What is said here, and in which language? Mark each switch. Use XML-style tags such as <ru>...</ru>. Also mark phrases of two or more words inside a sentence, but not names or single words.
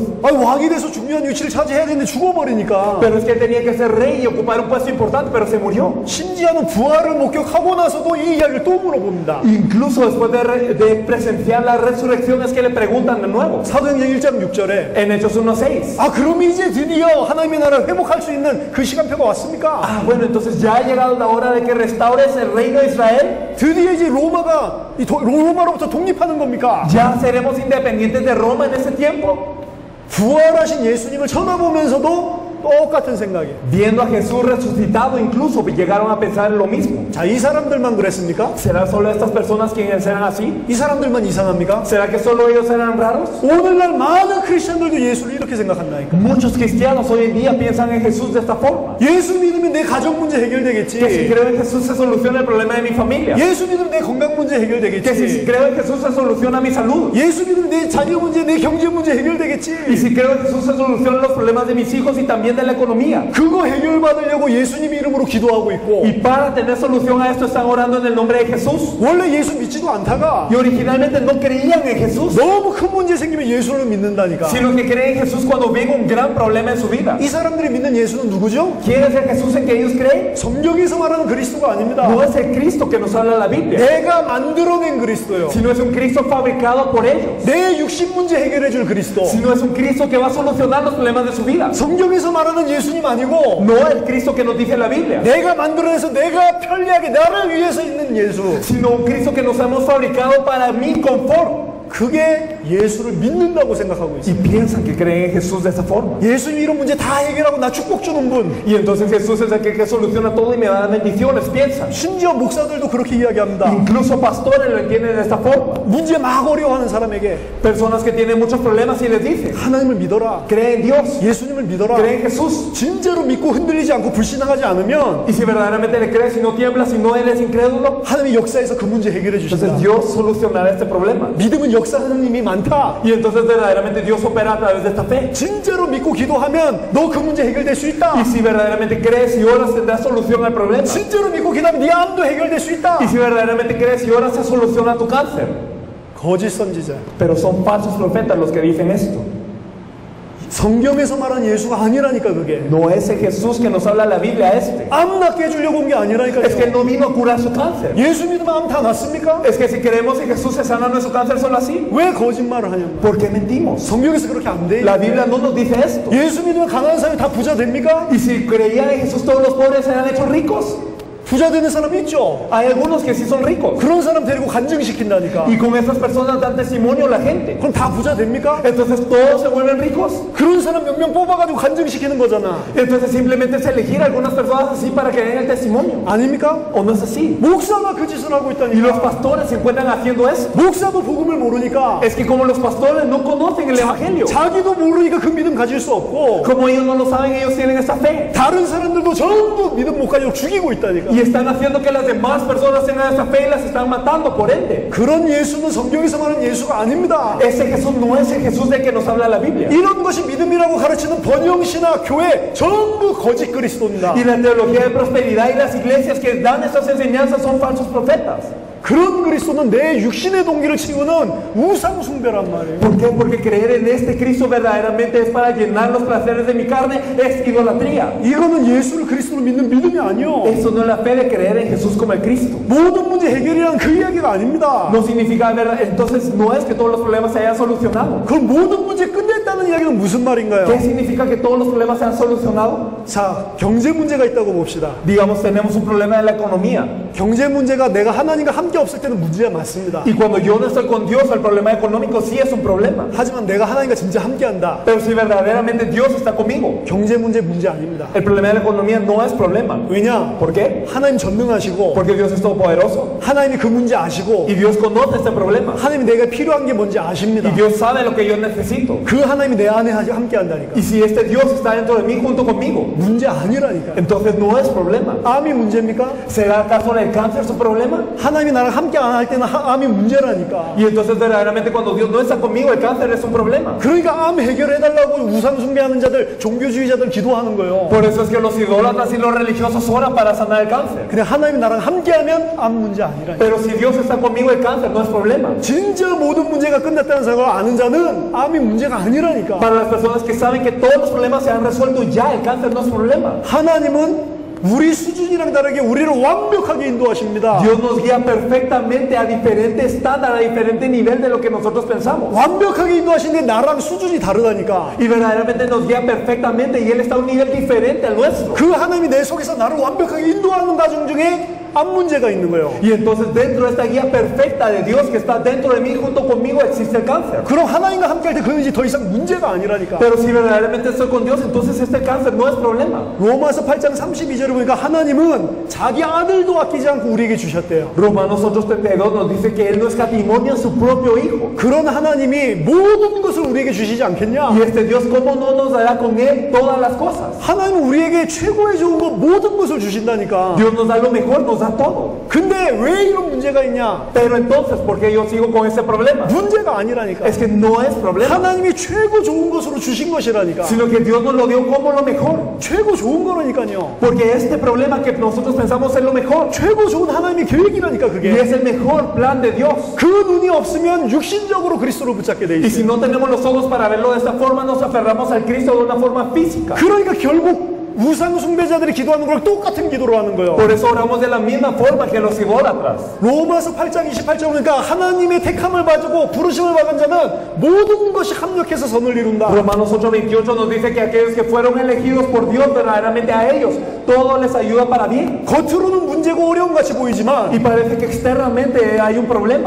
<ko>아, 왕이 돼서 중요한 위치를 차지해야 되는데 죽어버리니까.</ko> <es>Pero es que él tenía que ser rey y ocupar un puesto importante, pero se murió.</es> <ko>심지어는 부활을 목격하고 나서도 이 이야기를 또 물어봅니다.</ko> <es>Incluso después de presenciar la resurrección es que le preguntan de nuevo.</es> <ko>사도행전 1장 6절에</ko> <es>En Hechos 1:6.</es> <ko>아, 그럼 이제 드디어 하나님의 나라를 회복할 수 있는 그 시간표가 왔습니까?</ko> <es>Bueno, entonces ya ha llegado la hora de que restaures el reino de Israel.</es> <ko>드디어 이제 로마가 로마로부터 독립하는 겁니까?</ko> <es>Ya seremos independientes de Roma en ese tiempo.</es> <ko>부활하신 예수님을 쳐다보면서도 똑같은 생각이에요.</ko> <es>Viendo a Jesús resucitado, incluso llegaron a pensar en lo mismo.</es> <ko>자, 이 사람들만 그랬습니까?</ko> <es>¿Será solo estas personas quienes eran así?</es> <ko>이 사람들만 이상합니까?</ko> <es>¿Será que solo ellos eran raros?</es> <ko>오늘날 많은 크리스천들도 예수를 이렇게 생각한다니까.</ko> <es>Muchos cristianos hoy en día piensan en Jesús de esta forma.</es> <ko>예수 믿으면 내 가정 문제</ko> <es>Que si</es> <ko>해결되겠지.</ko> <es>creo en Jesús se soluciona el problema de mi familia.</es> <ko>예수 믿으면 내 건강 문제</ko> <es>Que si</es> <ko>해결되겠지.</ko> <es>creo en Jesús se soluciona mi salud.</es> <ko>예수 믿으면 내 자녀 문제, 내 경제 문제</ko> <es>Y</es> <ko>해결되겠지.</ko> <es>si creo en Jesús se solucionan los problemas de mis hijos y también de la economía.</es> <ko>그거 해결받으려고 예수님 이름으로 기도하고 있고,</ko> <es>Y para tener solución a esto están orando en el nombre de Jesús.</es> <ko>원래 예수 믿지도 않다가</ko> <es>Y originalmente no creían en Jesús,</es> <ko>너무 큰 문제 생기면 예수를 믿는다니까.</ko> <es>sino que creen en Jesús cuando ven un gran problema en su vida.</es> <ko>이 사람들이 믿는 예수는 누구죠?</ko> <es>¿Quién es el Jesús en que ellos creen?</es> <ko>성경에서 말하는 그리스도가 아닙니다.</ko> <es>No es el Cristo que nos habla la Biblia,</es> <ko>내가 만들어낸 그리스도요.</ko> <es>sino es un Cristo fabricado por ellos,</es> <ko>내 육신 문제 해결해 줄 그리스도.</ko> <es>sino es un Cristo que va a solucionar los problemas de su vida.</es> <ko>성경에서 말하는 예수님 아니고</ko> <es>No el Cristo que nos dice la Biblia,</es> <ko>내가 만들어내서 내가 편리하게 나를 위해서 있는 예수.</ko> <es>sino un Cristo que nos hemos fabricado para mi confort.</es> <ko>그게 예수를 믿는다고 생각하고</ko> <es>Y</es> <ko>있어요.</ko> <es>piensan que creen en Jesús de esa forma.</es> <ko>예수님 이런 문제 다 해결하고 나 축복 주는 분.</ko> <es>Y entonces Jesús es aquel que soluciona todo y me da bendiciones, piensan.</es> <ko>심지어 목사들도 그렇게 이야기합니다.</ko> <es>Incluso pastores lo entienden de esta forma.</es> <ko>문제 막 어려워하는 사람에게</ko> <es>Personas que tienen muchos problemas y les dicen,</es> <ko>하나님을 믿어라.</ko> <es>cree en Dios,</es> <ko>예수님을 믿어라.</ko> <es>cree en Jesús.</es> <ko>진짜로 믿고 흔들리지 않고 불신앙하지 않으면</ko> <es>Y si verdaderamente le crees y no tiemblas y no eres incrédulo,</es> <ko>하나님이 역사에서 그 문제 해결해 주신다.</ko> <es>entonces Dios solucionará este problema.</es> <ko>믿음은 역사하는 힘이 많다.</ko> <es>Y entonces verdaderamente Dios opera a través de esta fe.</es> <ko>진짜로 믿고 기도하면 너 그 문제 해결될 수 있다.</ko> <es>Y si verdaderamente crees y oras tendrás solución al problema.</es> <ko>진짜로 믿고 기도하면 네 암도 해결될 수 있다.</ko> <es>Y si verdaderamente crees y oras se soluciona tu cáncer.</es> <ko>거짓 선지자.</ko> <es>Pero son falsos profetas los que dicen esto.</es> <ko>성경에서 말한 예수가 아니라니까 그게.</ko> <es>No es el Jesús que nos habla la Biblia este.</es> <ko>암 낫게 해주려고 온 게 아니라니까요.</ko> <es>Es que Él no vino a curar su cáncer.</es> <ko>예수 믿으면 암 다 낫습니까?</ko> <es>Es que si creemos en Jesús se sana nuestro cáncer solo así.</es> <ko>왜 거짓말을 하냐고.</ko> <es>¿Por qué mentimos?</es> <ko>성경에서 그렇게 안 돼.</ko> <es>La Biblia no nos dice esto.</es> <ko>예수 믿으면 가난한 사람이 다 부자 됩니까?</ko> <es>Y si creían en Jesús todos los pobres serán hechos ricos.</es> <ko>부자 되는 사람 있죠.</ko> <es>Hay algunos que sí son ricos.</es> <ko>그런 사람 데리고 간증시킨다니까.</ko> <es>Y con esas personas dan testimonio a la gente.</es> <ko>그럼 다 부자 됩니까?</ko> <es>Entonces todos se vuelven ricos.</es> <ko>그런 사람 몇 명 뽑아가지고 간증시키는 거잖아.</ko> <es>Entonces simplemente es elegir a algunas personas así para que den el testimonio.</es> <ko>아닙니까?</ko> <es>¿O no es así?</es> <ko>목사가 그 짓을 하고</ko> <es>Y los</es> <ko>있다니까.</ko> <es>pastores se encuentran haciendo eso.</es> <ko>목사도 복음을 모르니까</ko> <es>Es que como los pastores no conocen el evangelio,</es> <ko>자기도 모르니까 그 믿음 가질 수 없고</ko> <es>como ellos no lo saben, ellos tienen esa fe.</es> <ko>다른 사람들도 전부 믿음 못 가지고 죽이고 있다니까.</ko> <es>Y Y están haciendo que las demás personas tengan esa fe y las están matando, por ende.</es> <ko>그런 예수는 성경에서 말하는 예수가 아닙니다.</ko> <es>Ese Jesús no es el Jesús del que nos habla la Biblia.</es> <ko>이런 것이 믿음이라고 가르치는 번영시나 교회 전부 거짓 그리스도입니다.</ko> <es>Y la teología de prosperidad y las iglesias que dan esas enseñanzas son falsos profetas.</es> <ko>그런 그리스도는 내 육신의 동기를 채우는 우상 숭배란 말이에요.</ko> <es>¿Por qué? Porque creer en este Cristo verdaderamente es para llenar los placeres de mi carne, es idolatría.</es> <ko>이거는 예수를 그리스도로 믿는 믿음이 아니요.</ko> <es>Eso no es la fe de creer en Jesús como el Cristo.</es> <ko>모든 문제 해결이란 그 이야기가 아닙니다.</ko> <es>No significa verdad, entonces no es que todos los problemas se hayan solucionado.</es> <ko>그럼 모든 문제 끝냈다는 이야기는 무슨 말인가요?</ko> <es>¿Qué significa que todos los problemas se han solucionado?</es> <ko>자, 경제 문제가 있다고 봅시다.</ko> <es>Digamos, tenemos un problema en la economía.</es> <ko>경제 문제가 내가 하나님과 함께 없을 때는 문제가 맞습니다.</ko> <es>Y cuando yo no estoy con Dios, el problema económico sí es un problema.</es> <ko>하지만 내가 하나님과 진짜 함께한다.</ko> <es>Pero si verdaderamente Dios está conmigo,</es> <ko>경제 문제 아닙니다.</ko> <es>el problema de la economía no es problema.</es> <ko>왜냐?</ko> <es>¿Por qué?</es> <ko>하나님 전능하시고</ko> <es>Porque Dios es todopoderoso.</es> <ko>하나님이 그 문제 아시고</ko> <es>Y Dios conoce este problema.</es> <ko>하나님이 내가 필요한 게 뭔지 아십니다.</ko> <es>Y Dios sabe lo que yo necesito.</es> <ko>그 하나님이 내 안에 함께한다니까.</ko> <es>Y si este Dios está dentro de mí junto conmigo,</es> <ko>문제 아니라니까.</ko> <es>entonces no es problema.</es> <ko>암이 문제입니까?</ko> <es>¿Será acaso el cáncer su problema?</es> <ko>하나님이 나랑 함께 안 할 때는 암이 문제라니까.</ko> <es>Y entonces verdaderamente cuando Dios no está conmigo, el cáncer es un problema.</es> <ko>그러니까 암 해결해달라고 우상 숭배하는 자들, 종교주의자들 기도하는 거예요.</ko> <es>Por eso es que los idólatras y los religiosos oran para sanar el cáncer.</es> <ko>근데 하나님이 나랑 함께하면 암 문제 아니라니까.</ko> <es>Pero si Dios está conmigo, el cáncer no es problema.</es> <ko>진짜 모든 문제가 끝났다는 사실을 아는 자는 암이 문제가 아니라니까.</ko> <es>Para las personas que saben que todos los problemas se han resuelto ya, el cáncer no es problema.</es> <ko>하나님은 우리 수준이랑 다르게 우리를 완벽하게 인도하십니다.</ko> <es>Dios nos guía perfectamente a diferente estándar, a diferente nivel de lo que nosotros pensamos.</es> <ko>완벽하게 인도하시는데 나랑 수준이 다르다니까.</ko> <es>Y verdaderamente nos guía perfectamente y Él está a un nivel diferente al nuestro.</es> <ko>그 하나님이 내 속에서 나를 완벽하게 인도하는 과정 중에 암 문제가 있는 거예요.</ko> <es>Y entonces dentro de esta guía perfecta de Dios que está dentro de mí, junto conmigo, existe el cáncer.</es> <ko>그럼 하나님과 함께 할 때 그건 이제 더 이상 문제가 아니라니까.</ko> <es>Pero si verdaderamente estoy con Dios, entonces este cáncer no es problema.</es> <ko>로마서 8장 32절을 보니까 하나님은 자기 아들도 아끼지 않고 우리에게 주셨대요.</ko> <es>Romanos 8:32 nos dice que Él no escatimó a su propio Hijo.</es> <ko>그런 하나님이 모든 것을 우리에게 주시지 않겠냐?</ko> <es>Y este Dios, ¿cómo no nos dará con Él todas las cosas?</es> <ko>하나님은 우리에게 최고의 좋은 것 모든 것을 주신다니까.</ko> <es>Dios nos da lo mejor, nos da todo.</es> <ko>근데 왜 이런 문제가 있냐?</ko> <es>Pero entonces, ¿por qué yo sigo con ese problema?</es> <ko>문제가 아니라니까.</ko> <es>Es que no es problema,</es> <ko>하나님이 최고 좋은 것으로 주신 것이라니까.</ko> <es>sino que Dios nos lo dio como lo mejor.</es> <ko>최고 좋은 거라니까요.</ko> <es>Porque este problema que nosotros pensamos es lo mejor.</es> <ko>최고 좋은 하나님의 계획이라니까</ko> <es>Y</es> <ko>그게.</ko> <es>es el mejor plan de Dios.</es> <ko>그 눈이 없으면 육신적으로 그리스도를 붙잡게 돼</ko> <es>Y si</es> <ko>있어요.</ko> <es>no tenemos los ojos para verlo de esta forma, nos aferramos al Cristo de una forma física.</es> <ko>그러니까 결국 우상 숭배자들이 기도하는 거랑 똑같은 기도를 하는 거예요.</ko> <es>Por eso oramos de la misma forma que los idólatras.</es> <ko>로마서 8장 28절 보니까 하나님의 택함을 받고 부르심을 받은 자는 모든 것이 합력해서 선을 이룬다.</ko> <es>Romanos 8:28 nos dice que aquellos que fueron elegidos por Dios, verdaderamente a ellos, todo les ayuda para bien.</es> <ko>겉으로는 문제고 어려움 같이 보이지만</ko> <es>Y parece que externamente hay un problema.</es>